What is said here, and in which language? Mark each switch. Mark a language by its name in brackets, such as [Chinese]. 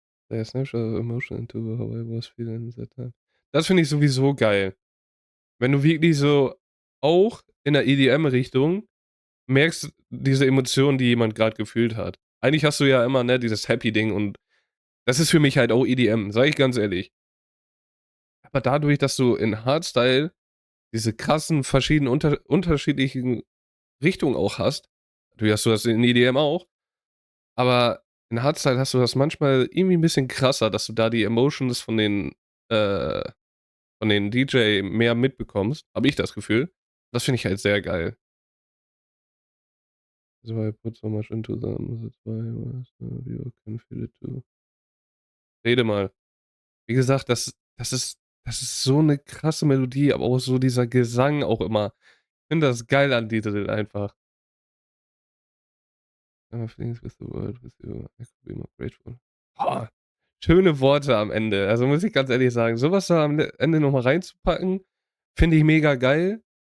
[English] Der Snapshot of emotion into how I was feeling that time. [German] Das finde ich sowieso geil. Wenn du wirklich so auch in der EDM-Richtung merkst diese Emotionen, die jemand gerade gefühlt hat. Eigentlich hast du ja immer, ne, dieses Happy-Ding und das ist für mich halt auch EDM, sage ich ganz ehrlich. Aber dadurch, dass du in Hardstyle diese krassen verschiedenen unterschiedlichen Richtungen auch hast, natürlich hast du das in EDM auch, aber in Hardstyle hast du das manchmal irgendwie 'n bisschen krasser, dass du da die Emotions äh von den DJ mehr mitbekommst, habe ich das Gefühl. Das finde ich halt sehr geil. [English] So I put so much into them, that's why you can feel it too. [German] Rede mal. Wie gesagt, das ist so 'ne krasse Melodie, aber auch so dieser Gesang auch immer. Ich finde das geil an Lied einfach. [English] Feelings with the world with you, I could be more grateful. [German] Boah, schöne Worte am Ende. Also, muss ich ganz ehrlich sagen, so was da am Ende noch mal reinzupacken, finde ich mega geil.